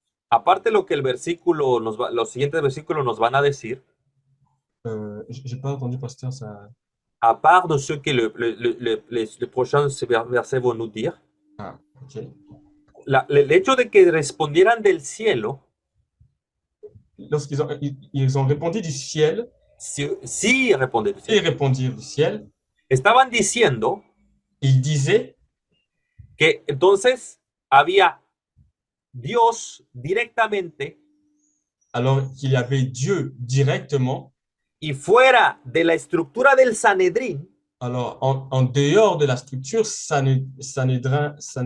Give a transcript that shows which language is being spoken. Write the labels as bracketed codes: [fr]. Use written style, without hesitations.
[es] aparte lo que los siguientes versículos nos van a decir, [fr] j'ai pas entendu, pasteur, ça. À part de ce que les prochains versets vont nous dire, ah, okay. [es] El hecho de que respondieran del cielo, [fr] lorsqu'ils ont répondu du ciel, [es] sí [fr] respondirent du ciel. Ils répondirent du ciel. [es] Estaban diciendo, [fr] ils disaient [es] que entonces había Dios directamente, [fr] alors qu'il y avait Dieu directement, [es] y fuera de la estructura del Sanedrín, [fr] alors en dehors de la structure Sanhédrin,